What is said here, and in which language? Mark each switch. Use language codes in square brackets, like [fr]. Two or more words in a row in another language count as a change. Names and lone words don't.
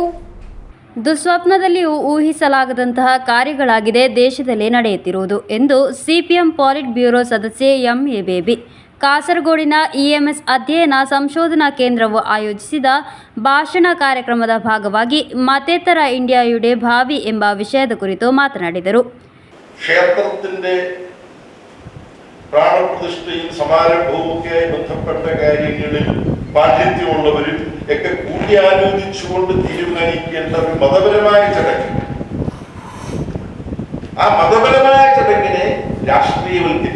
[kn] ದುಸ್ವಪ್ನದಲ್ಲಿಯೂ ಊಹಿಸಲಾಗದಂತಹ ಕಾರ್ಯಗಳಾಗಿದೆ ದೇಶದಲ್ಲಿ ನಡೆಯುತ್ತಿರುವುದು ಎಂದು ಸಿಪಿಎಂ ಪಾಲಿಟ್ ಬ್ಯೂರೋ ಸದಸ್ಯೆ ಎಂಎ ಬೇಬಿ ಕಾಸರಗೋಡಿನ ಇಎಂಎಸ್ ಅಧ್ಯಯನ ಸಂಶೋಧನಾ ಕೇಂದ್ರವು ಆಯೋಜಿಸಿದ ಭಾಷಣ ಕಾರ್ಯಕ್ರಮದ ಭಾಗವಾಗಿ ಮತೇತರ ಇಂಡಿಯಾಯುಡೆ ಭಾವಿ ಎಂಬ ವಿಷಯದ ಕುರಿತು ಮಾತನಾಡಿದರು. [ml] ക്ഷേത്രത്തിൻ്റെ പ്രാണപ്രതിഷ്ഠയും സമാരംഭവുമൊക്കെയായി ബന്ധപ്പെട്ട കാര്യങ്ങളിൽ പാണ്ഡിത്യമുള്ളവരും ഒക്കെ കൂടിയാലോചിച്ചുകൊണ്ട് തീരുമാനിക്കേണ്ട ഒരു മതപരമായ ചടങ്ങ്. ആ മതപരമായ ചടങ്ങിനെ രാഷ്ട്രീയവൽക്കരിക്കും.